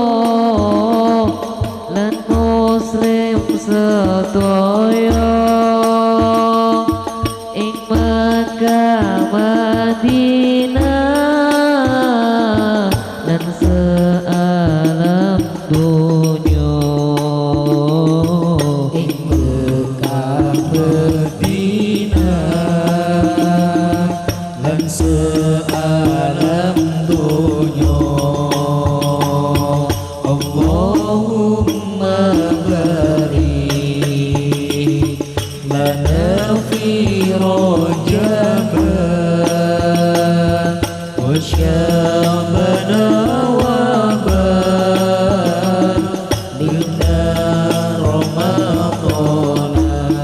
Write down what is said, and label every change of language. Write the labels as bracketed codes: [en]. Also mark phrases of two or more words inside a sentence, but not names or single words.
[jv] lan muslim sedaya ing Makkah Madinah dan sealam dunya. Ing Mekah Madinah lan sealam dunya. [ar] اللهم بارك لنا في رجب وشعبان وبلغنا رمضان.